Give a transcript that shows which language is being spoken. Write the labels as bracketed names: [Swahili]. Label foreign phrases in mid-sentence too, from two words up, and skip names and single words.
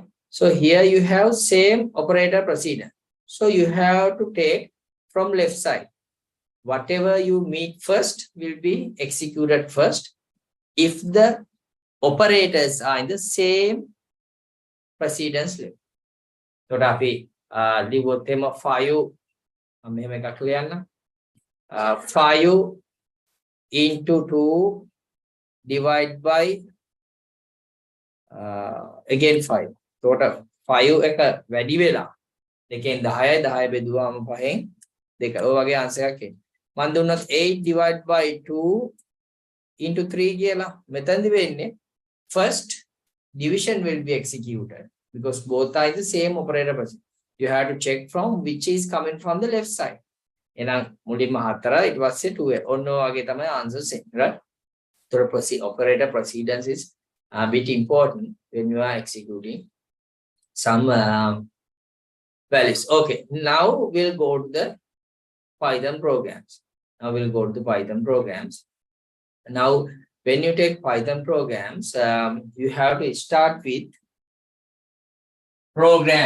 [English] So here you have same operator procedure. So you have to take from left side. Whatever you meet first will be executed first. If the operators are in the same precedence level. [Sinhala] So අපි ලිව්වොත් එම 5 මෙහෙම එකක් ලියන්න. [English] 5 into 2 divide by again 5. [Sinhala] Total 5 එක වැඩි වෙලා දෙකෙන් 10යි 10 බෙදුවාම 5න් 2. ඔය වගේ ආන්සර් එකක් එන්නේ. මම දුන්නොත් [English] 8 divide by 2 into 3 [Sinhala] කියලා මෙතනදි වෙන්නේ [English] first division will be executed because both are the same operator procedure. You have to check from which is coming from the left side. [Sinhala] එහෙනම් මුලින්ම 4 ඊට පස්සේ 2 ඔන්න ඔය වගේ තමයි answers එන්නේ, [English] right? So operator precedence is a bit important when you are executing some values. Okay, now we'll go to the Python programs. Now, when you take Python programs, you have to start with program.